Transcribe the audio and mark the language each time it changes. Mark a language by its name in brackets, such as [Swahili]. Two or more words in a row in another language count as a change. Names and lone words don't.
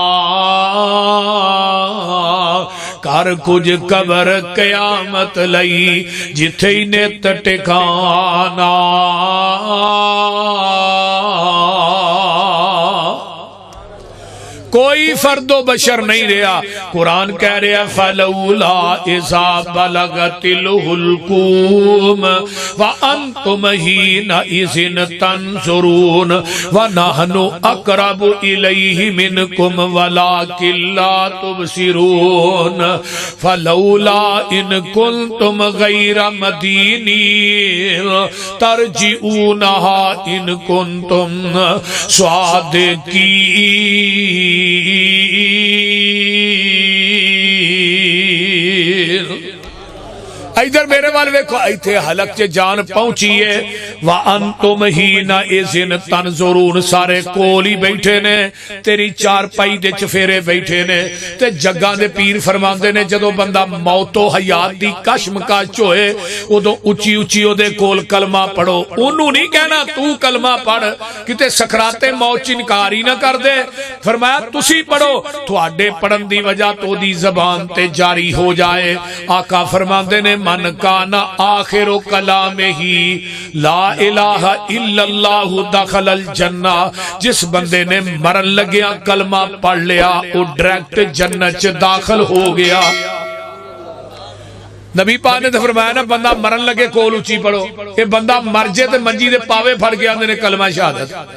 [Punjabi] کر کچھ قبر قیامت لئی جتھے ہی نت ٹکانا. کوئی فردو بشر نہیں رہا. [Arabic] قرآن کہہ رہا فلولا إذا بلغت الحلقوم وأنتم حينئذ تنظرون ونحن أقرب إليه منكم ولكن لا تبصرون. فلولا إن كنتم غير مدينين ترجعونها إن كنتم صادقين. [Punjabi] ادھر میرے وَل ویکھو، اتھے حلق چ جان پہنچی ہے. [Arabic] وأنتم حينئذ تنظرون. [Punjabi] سارے کول ہی بیٹھے نے، تیری چارپائی دے چوفیرے بیٹھے نے. تے جگاں دے پیر فرماندے نے جدوں بندہ موتو حیات دی کشمکش ہوئے، اودوں اُچی اُچی اودے کول کلمہ پڑھو. اونوں نہیں کہنا تو کلمہ پڑھ، کتے سکراتِ موت چ انکار ہی نہ کر دے. فرمایا تسی پڑھو، تہاڈے پڑھن دی وجہ تو دی زبان تے جاری ہو جائے. آقا فرماندے نے [Arabic] من كان آخر كلامه لا إله إلا الله دخل الجنة. [Punjabi] جس بندے نے مرن لگیا کلمہ پڑھ لیا، وہ ڈائریکٹ جنت چ داخل ہو گیا. نبی پاک نے تو فرمایا نا، بندہ مرن لگے کول اُچی پڑھو۔ یہ بندہ مر جائے تو منجی دے پاوے پھڑ کے آندے نے کلمہ شہادت.